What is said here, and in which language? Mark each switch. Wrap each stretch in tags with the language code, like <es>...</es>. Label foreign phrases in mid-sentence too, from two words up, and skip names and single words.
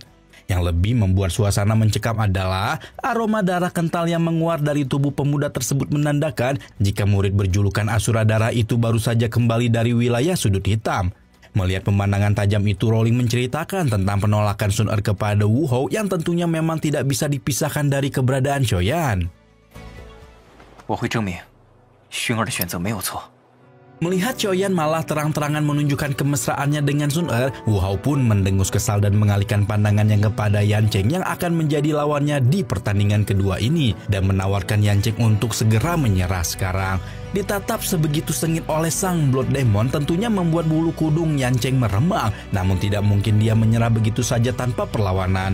<id>Yang lebih membuat suasana mencekam adalah aroma darah kental yang menguar dari tubuh pemuda tersebut menandakan jika murid berjulukan Asura Darah itu baru saja kembali dari wilayah sudut hitam. Melihat pemandangan tajam itu, Rowling menceritakan tentang penolakan Sun Er kepada Wu Hao yang tentunya memang tidak bisa dipisahkan dari keberadaan Shoyan.</id> <zh>我会证明薰儿的选择没有错。</zh> <id>Melihat Shoyan malah terang-terangan menunjukkan kemesraannya dengan Sun Er, Wu Hao pun mendengus kesal dan mengalihkan pandangannya kepada Yan Cheng yang akan menjadi lawannya di pertandingan kedua ini dan menawarkan Yan Cheng untuk segera menyerah sekarang. Ditatap sebegitu sengit oleh sang Blood Demon tentunya membuat bulu kudung Yan Cheng meremang, namun tidak mungkin dia menyerah begitu saja tanpa perlawanan.</id>